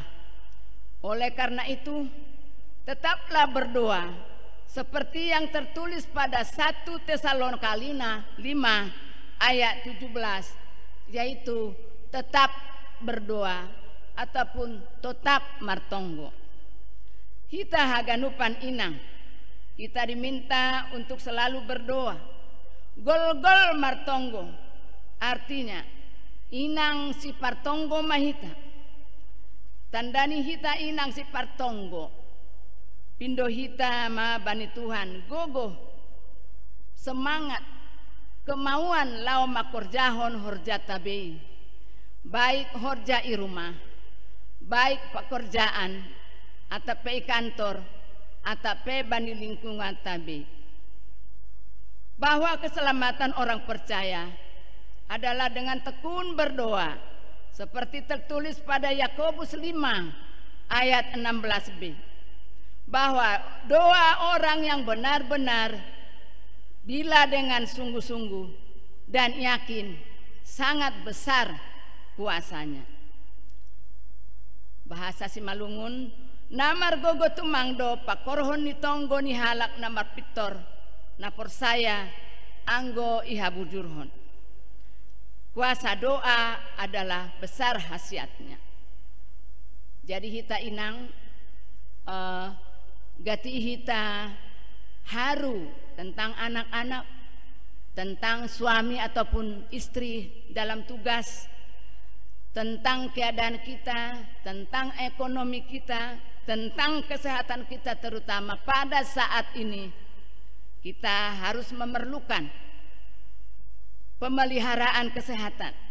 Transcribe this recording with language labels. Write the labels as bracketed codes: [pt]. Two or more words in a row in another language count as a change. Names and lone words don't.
[id] Oleh karena itu, tetaplah berdoa seperti yang tertulis pada 1 Tesalonika 5 ayat 17, yaitu tetap berdoa ataupun tetap martonggo. [bts] Kita haganupan inang, [id] kita diminta untuk selalu berdoa. [bts] Gol-gol martonggo artinya inang si partonggo mahita. Tandani hita inang si partonggo, pindo hita ma bani Tuhan, gogo semangat kemauan lau makorjahon horja tabei, baik horja i rumah, [id] baik pekerjaan atau [bts] pe kantor atau pe bani lingkungan tabei. [id] Bahwa keselamatan orang percaya adalah dengan tekun berdoa, seperti tertulis pada Yakobus 5 ayat 16b, bahwa doa orang yang benar-benar bila dengan sungguh-sungguh dan yakin sangat besar kuasanya. Bahasa Simalungun, [bts] namar gogo tumangdo pakorhon ni tonggo ni halak namar pitor na persaya anggo ihabujurhon. [id] Kuasa doa adalah besar khasiatnya. Jadi [bts] hita inang gati hita haru [id] tentang anak-anak, tentang suami ataupun istri dalam tugas, tentang keadaan kita, tentang ekonomi kita, tentang kesehatan kita, terutama pada saat ini kita harus memerlukan pemeliharaan kesehatan,